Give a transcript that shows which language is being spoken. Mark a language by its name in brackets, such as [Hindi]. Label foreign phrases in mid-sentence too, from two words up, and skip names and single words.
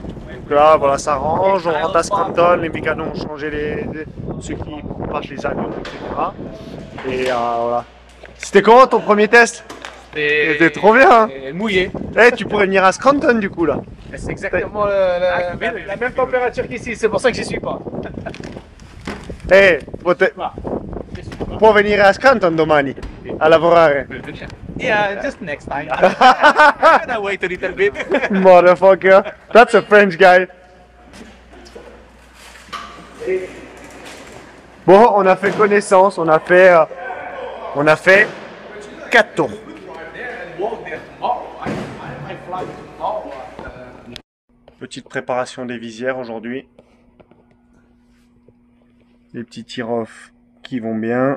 [French] Donc là, voilà, ça range, on rentre à Scranton, les mécanos ont changé ceux qui marchent les avions, etc. Et voilà. C'était comment ton premier test? C'était trop bien, hein? Mouillé. Eh, tu pourrais venir à Scranton du coup là. C'est exactement la même température qu'ici, c'est pour ça que j'y suis pas. [Italian] Eh, può venire a Scranton domani a lavorare. [English] Yeah, just next time. I'm gonna wait a little bit. Motherfucker, that's a French guy. [French] Bon, on a fait connaissance, on a fait 4 tours. Petite préparation des visières aujourd'hui. Les petits tear-off qui vont bien.